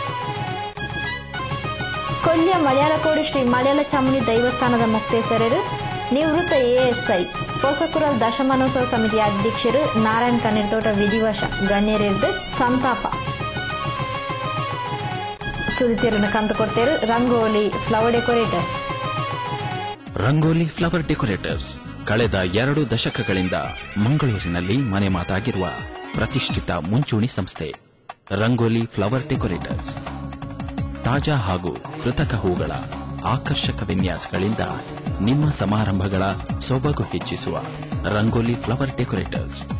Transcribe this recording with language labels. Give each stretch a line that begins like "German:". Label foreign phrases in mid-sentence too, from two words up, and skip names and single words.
Kannada: ಕೊಲ್ಯ ಮಲಯಾಳಕೋಡಿ ಶ್ರೀ ಮಲಯಾಳ ಚಾಮುಂಡಿ ದೈವಸ್ಥಾನದ ಮುಕ್ತೇಸರರು, ನಿವೃತ್ತ ಎಎಸ್ಐ ಹೊಸಕುರಲ್ ದಶಮಾನೋತ್ಸವ ಸಮಿತಿಯ ಅಧ್ಯಕ್ಷರು ನಾರಾಯಣ್ ಕಣ್ಣೀರ್ತೋಟ ವಿಧಿವಶ ಗಣ್ಯರಿದ್ದು ಸಂತಾಪ. ಸುದ್ದಿಯನ್ನು ಕಂತು ಕೊಡ್ತೇರು ರಂಗೋಲಿ ಫ್ಲವರ್ ಡೆಕೋರೇಟರ್ಸ್. ರಂಗೋಲಿ ಫ್ಲವರ್ ಡೆಕೋರೇಟರ್ಸ್ ಕಳೆದ 2 ದಶಕಗಳಿಂದ ಮಂಗಳೂರಿನಲ್ಲಿ ಮನೆ ಮಾತಾಗಿರುವ ಪ್ರತಿಷ್ಠಿತ ಮುಂಚೂಣಿ ಸಂಸ್ಥೆ. ರಂಗೋಲಿ ಫ್ಲವರ್ ಡೆಕೋರೇಟರ್ಸ್ ತಾಜಾ ಹಾಗೂ ಕೃತಕ ಹೂಗಳ ಆಕರ್ಷಕ ವಿನ್ಯಾಸಗಳಿಂದ ನಿಮ್ಮ ಸಮಾರಂಭಗಳ ಸೊಬಗು ಹೆಚ್ಚಿಸುವ ರಂಗೋಲಿ ಫ್ಲವರ್ ಡೆಕೋರೇಟರ್ಸ್.